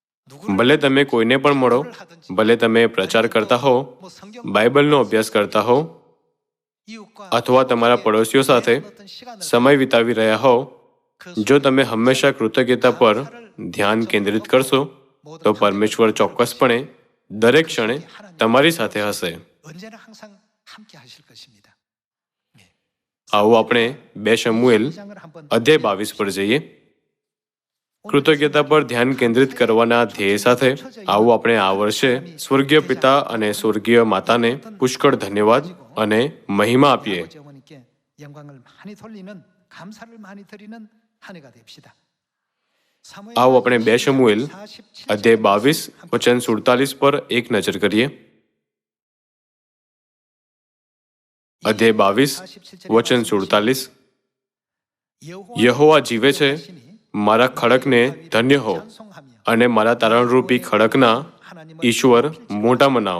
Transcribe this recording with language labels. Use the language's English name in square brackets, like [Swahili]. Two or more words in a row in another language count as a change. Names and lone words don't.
[Gujarati] ભલે તમે કોઈને પણ મળો, ભલે તમે પ્રચાર કરતા હો, બાઇબલનો અભ્યાસ કરતા હો, અથવા તમારા પડોશીઓ સાથે સમય વિતાવી રહ્યા હો, જો તમે હંમેશા કૃતજ્ઞતા પર ધ્યાન કેન્દ્રિત કરશો તો પરમેશ્વર ચોક્કસપણે દરેક ક્ષણે તમારી સાથે હશે. [Korean] 언제나 항상 함께 하실 것입니다. [Gujarati] આવો આપણે 2 શમુએલ અધ્યાય 22 પર જઈએ. કૃતજ્ઞતા પર ધ્યાન કેન્દ્રિત કરવાના ધ્યેય સાથે આવો આપણે આ વર્ષે સ્વર્ગીય પિતા અને સ્વર્ગીય માતાને પુષ્કળ ધન્યવાદ અને મહિમા આપીએ. [Korean] 아버지 어머니께 영광을 많이 돌리는 감사를 많이 드리는 한 해가 됩시다. [Gujarati] આવો આપણે 2 શમુએલ અધ્યાય 22 વચન 47 પર એક નજર કરીએ. અધ્યાય 22 વચન 47. યહોવા જીવે છે, મારા ખડકને ધન્ય હો અને મારા તારણરૂપી ખડકના ઈશ્વર મોટા મનાવ.